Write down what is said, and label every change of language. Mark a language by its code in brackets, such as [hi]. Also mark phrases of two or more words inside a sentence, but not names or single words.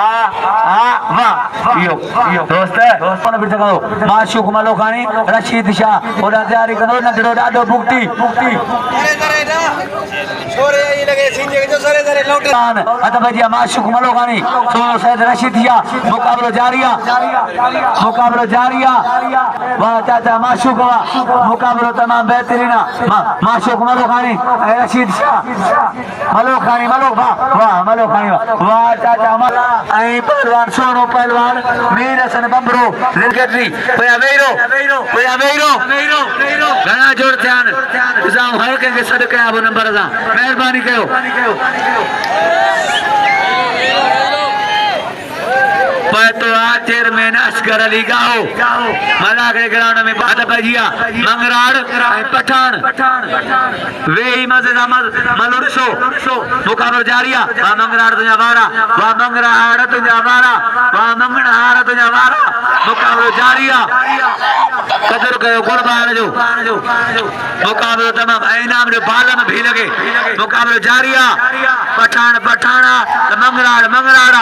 [sd] माशूक मलो खानी रशीद शाह ओॾा तयारी कंदो नंढड़ो ॾाढो बुक्ति हथ भजिया माशूक मलो खानी सोनो सैद रशीद शाह मुक़ाबिलो जारी आहे वाह चाचा माशूक वाह मुक़ाबिलो तमाम बेहतरीन आहे माशूक मलो खानी ऐं रशीद शाह मलो खानी मलो वाह मलो खानी वाह चाचा मला ऐं पहलवान सोनो पहलवान मीर हसन बंबरो सेक्रेटरी पोया वेरो घणा जोड़ थिया आहिनि असां हर कंहिंखे सॾु कयां पोइ नंबर सां महिरबानी कयो चेयरमैन असगर अली गाओ मलागड़े ग्राउंड में बात भजिया मंगराड़ ऐं पठान वे ही मज़े मलो ॾिसो मुक़ाबिलो जारी आहे वाह मंगराड़ तुंहिंजा वारा वाह मंगराड़ तुंहिंजा वारा वाह मंगराड़ तुंहिंजा वारा मुक़ाबिलो जारी आहे कदुर कयो गुलबार जो मुक़ाबिलो तमामु ऐं इनाम जो बाल में भी लॻे मुक़ाबिलो जारी आहे पठान मंगराड़